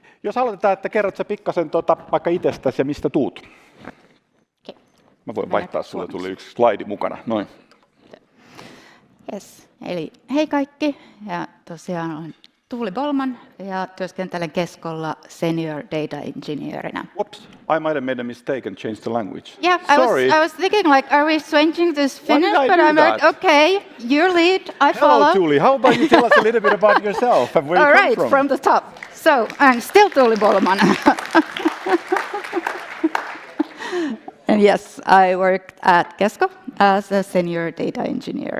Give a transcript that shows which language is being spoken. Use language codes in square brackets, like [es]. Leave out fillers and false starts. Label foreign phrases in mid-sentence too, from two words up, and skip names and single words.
[fi] jos aloitetaan, että kerrot sä pikkasen vaikka itsestäsi ja mistä tuut. [en] Okay. [fi] Mä voin vaihtaa, sulle tuli yksi slaidi mukana. Noin. Yes. Eli hei kaikki, ja tosiaan olen Tuuli Bollmann ja työskentelen Keskolla [en] Senior Data Engineerinä. Whoops, I might have made a mistake and changed the language. Yeah, Sorry. I was thinking like, are we switching to Finnish? Why did I But do I'm like, that? okay, your lead, I follow. Hello, Tuuli. How about you tell us a little bit about yourself and where All you come right, from? the top. So I'm still Tuuli Bollmann. And yes, I worked at Kesko as a senior data engineer.